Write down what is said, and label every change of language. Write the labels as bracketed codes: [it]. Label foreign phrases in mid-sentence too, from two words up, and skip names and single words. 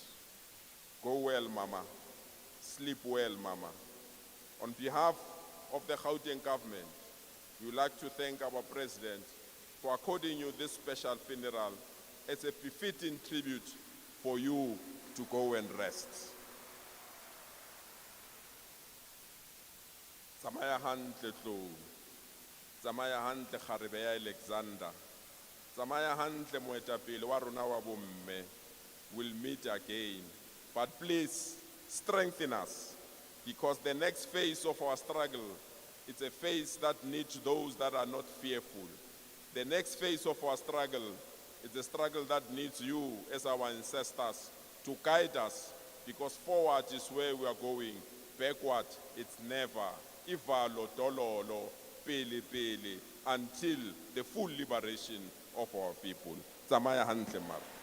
[en] Go well, Mama. Sleep well, Mama. On behalf of the Gauteng government, we would like to thank our president for according you this special funeral as a befitting tribute for you to go and rest. [st] Tsamaya hantle Tlou. Tsamaya hantle Kgarebe ya Alexander. Tsamaya hantle moetapele wa rona wa bomme. [en] We'll meet again. But please strengthen us, because the next phase of our struggle, it's a phase that needs those that are not fearful. The next phase of our struggle is a struggle that needs you as our ancestors to guide us, because forward is where we are going. Backward, it's never. [st] Ivalo, dololo, pele, pele, [en] until the full liberation of our people. [st] Tsamaya hantle mara.